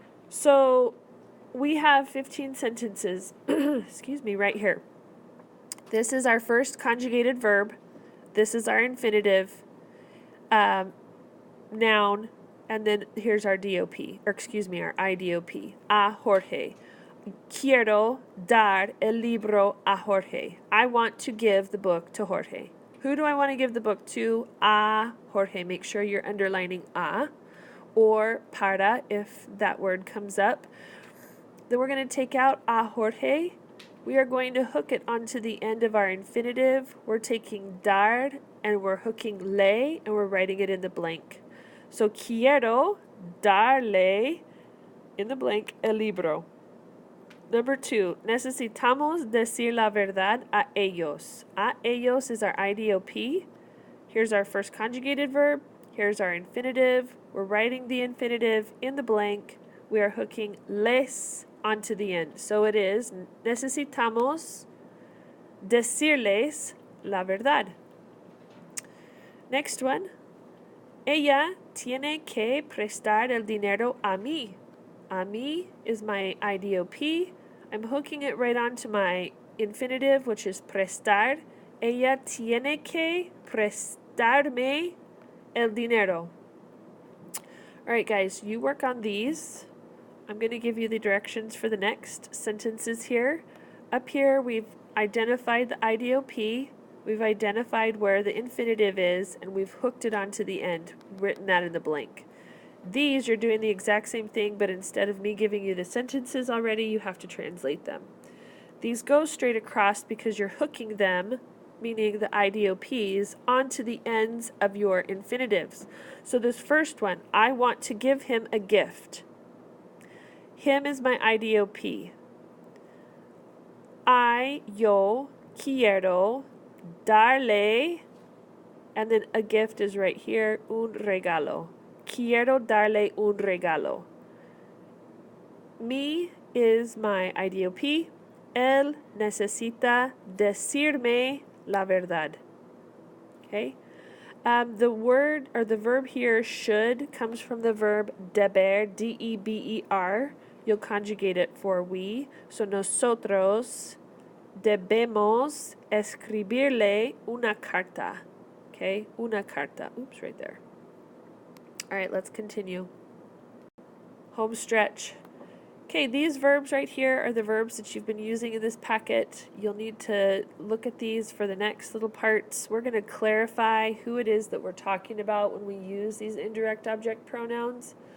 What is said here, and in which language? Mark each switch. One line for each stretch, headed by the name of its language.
English: So we have 15 sentences, excuse me, right here. This is our first conjugated verb. This is our infinitive, noun, and then here's our DOP, or excuse me, our IDOP.
Spanish: A Jorge. Quiero dar el libro a Jorge.
English: I want to give the book to Jorge. Who do I want to give the book to? A Jorge. Make sure you're underlining a, or para if that word comes up. Then we're going to take out a Jorge. We are going to hook it onto the end of our infinitive. We're taking dar and we're hooking le and we're writing it in the blank. So
Spanish: quiero darle,
English: in the blank,
Spanish: el libro.
English: Number 2,
Spanish: necesitamos decir la verdad a ellos. A ellos
English: is our IDOP. Here's our first conjugated verb. Here's our infinitive. We're writing the infinitive in the blank. We are hooking les onto the end. So it is
Spanish: necesitamos decirles la verdad.
English: Next one.
Spanish: Ella tiene que prestar el dinero a mí. A mí
English: is my IDOP. I'm hooking it right onto my infinitive, which is prestar.
Spanish: Ella tiene que prestarme el dinero.
English: All right, guys, you work on these. I'm going to give you the directions for the next sentences here. Up here, we've identified the IDOP. We've identified where the infinitive is, and we've hooked it onto the end, written that in the blank. These, you're doing the exact same thing, but instead of me giving you the sentences already, you have to translate them. These go straight across because you're hooking them meaning the IDOPs, onto the ends of your infinitives. So this first one, I want to give him a gift. Him is my IDOP.
Spanish: Yo quiero darle,
English: and then a gift is right here,
Spanish: un regalo. Quiero darle un regalo.
English: Me is my IDOP.
Spanish: Él necesita decirme la verdad.
English: Okay? The word or the verb here, should, comes from the verb deber, D-E-B-E-R. You'll conjugate it for we.
Spanish: So nosotros debemos escribirle una carta.
English: Okay?
Spanish: Una carta.
English: Oops, right there. All right, let's continue. Home stretch. Okay, these verbs right here are the verbs that you've been using in this packet. You'll need to look at these for the next little parts. We're going to clarify who it is that we're talking about when we use these indirect object pronouns.